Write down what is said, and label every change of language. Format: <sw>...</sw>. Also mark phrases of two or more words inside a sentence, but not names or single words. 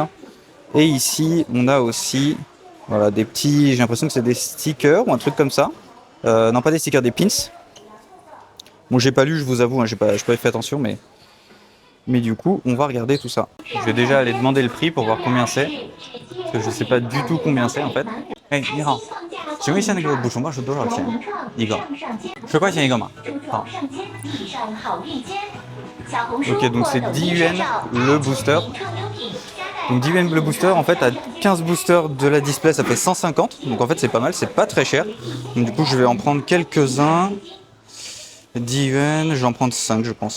<fr>Et ici, on a aussi voilà, des petits, j'ai l'impression que c'est des stickers ou un truc comme ça. Non, pas des stickers, des pins. Bon, j'ai pas lu, je vous avoue, hein, j'ai pas fait attention, mais du coup, on va regarder tout ça. Je vais déjà aller demander le prix pour voir combien c'est, parce que je sais pas du tout combien c'est en fait.</fr> <zh>Hey, 你好，请问一下那个补充包是多少钱一个？10块钱一个嘛。</zh> <fr>好。Ok, donc c'est 10 yuan le booster. Donc 10 yuan le booster, en fait, à 15 boosters de la display, ça fait 150. Donc en fait, c'est pas mal, c'est pas très cher. Donc du coup, je vais en prendre quelques-uns. 10 yuan, je vais en prendre 5, je pense.</fr>